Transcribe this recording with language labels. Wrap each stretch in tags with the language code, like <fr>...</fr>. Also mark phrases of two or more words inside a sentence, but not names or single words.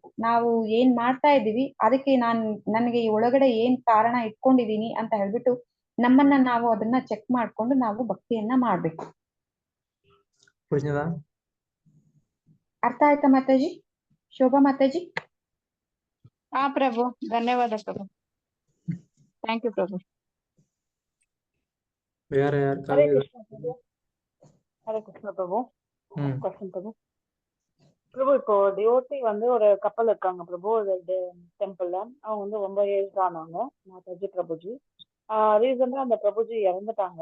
<kn>ನಾವು ಏನ್ ಮಾಡ್ತಾ ಇದ್ದೀವಿ, ಅದಕ್ಕೆ ನನಗೆ ಈ ಒಳಗಡೆ ಏನ್ ಕಾರಣ ಇಟ್ಕೊಂಡಿದೀನಿ ಅಂತ ಹೇಳ್ಬಿಟ್ಟು ನಮ್ಮನ್ನ ನಾವು ಅದನ್ನ ಚೆಕ್ ಮಾಡ್ಕೊಂಡು ನಾವು ಭಕ್ತಿಯನ್ನ ಮಾಡ್ಬೇಕು. ಪೂಜ್ಯದ ಅರ್ಥ ಆಯ್ತಾ ಮಾತಾಜಿ? ಶೋಭಾ ಮಾತಾಜಿ? ಹಾ ಪ್ರಭು, ಧನ್ಯವಾದ ಪ್ರಭು.</kn> <en>thank you ಪ್ರಭು.</en> <ta>வேற ஹரே யாருக்காவது கிருஷ்ணா பிரபு. ஹரே கிருஷ்ணா பிரபு. ம் கொஸ்டின் பிரபு. பிரபு இப்போ டிவோட்டி வந்து ஒரு கப்பல் இருக்காங்க பிரபு, ஒரு டெம்பிள்ல. அவங்க வந்து ரொம்ப ஏஜ் ஆனவங்க, மாதாஜி பிரபுஜி. ரீசெண்டா அந்த பிரபுஜி இறந்துட்டாங்க.</ta>